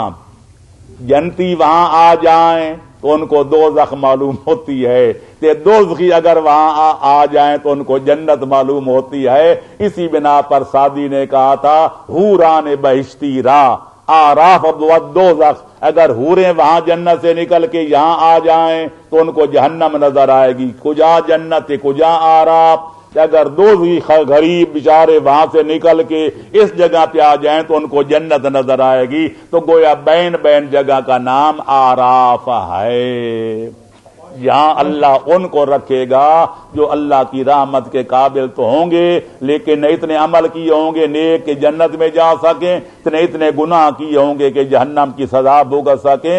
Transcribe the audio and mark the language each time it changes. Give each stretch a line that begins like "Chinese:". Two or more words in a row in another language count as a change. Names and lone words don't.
Urdu: جنتی وہاں آ جائیں تو ان کو دوزخ معلوم ہوتی ہے، دوزخی اگر وہاں آ جائیں تو ان کو جنت معلوم ہوتی ہے. اسی بنا پر سعدی نے کہا تھا
Persian: حوران بہشتی را آراف بود دوزخ.
Urdu: اگر حوریں وہاں جنت سے نکل کے یہاں آ جائیں تو ان کو جہنم نظر آئے گی.
Persian: کجا جنت کجا آراف.
Urdu: اگر دوزخی غریب بیچارے وہاں سے نکل کے اس جگہ پہ آ جائیں تو ان کو جنت نظر آئے گی. تو گویا بین جگہ کا نام آراف ہے. یہاں اللہ ان کو رکھے گا جو اللہ کی رحمت کے قابل تو ہوں گے لیکن نہ اتنے عمل کیے ہوں گے نیک کہ جنت میں جا سکیں، نہ اتنے گناہ کیے ہوں گے کہ جہنم کی سزا بھگت سکیں.